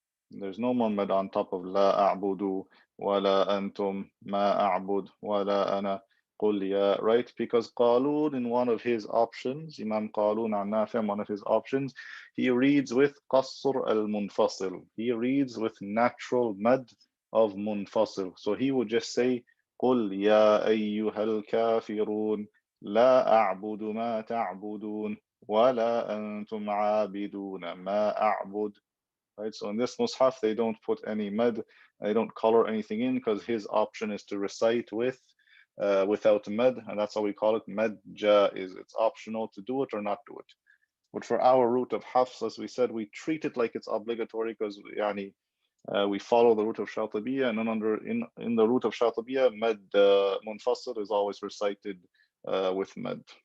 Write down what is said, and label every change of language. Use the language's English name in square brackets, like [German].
[English] There's no more med on top of la a'budu, wa la antum, ma a'bud, wa la ana. Right? Because Qalun in one of his options, Imam Qalun al-Nafi', one of his options, he reads with Qasr al-Munfasil. He reads with natural mad of Munfasil. So he would just say, [Arabic] قُلْ يَا أَيُّهَا الْكَافِرُونَ لَا أَعْبُدُ مَا تَعْبُدُونَ وَلَا أَنْتُمْ عَابِدُونَ مَا أَعْبُدُ. [English] Right? So in this Mus'haf, they don't put any mad, they don't color anything in because his option is to recite without med, and that's how we call it med jaiz. It's optional to do it or not do it. But for our route of Hafs, as we said, we treat it like it's obligatory because we follow the route of Shatibiya, and then in the route of Shatibiya, med munfasil is always recited with med.